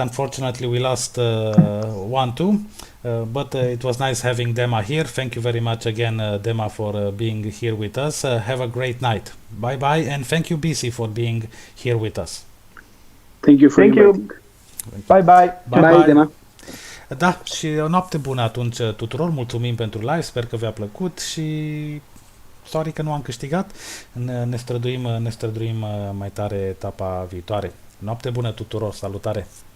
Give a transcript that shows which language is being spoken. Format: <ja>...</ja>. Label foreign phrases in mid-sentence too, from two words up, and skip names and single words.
<en>Unfortunately, we lost 1-2. But it was nice having Dema here. Thank you very much again, Dema, for being here with us. Have a great night. Bye, and thank you, BC, for being here with us. Thank you for inviting. Bye, Dema.</en> <ro>Da, și o noapte bună atunci tuturor. Mulțumim pentru live, sper că v-a plăcut și sorry că nu am câștigat. Ne străduim mai tare etapa viitoare. Noapte bună tuturor, salutare!</ro>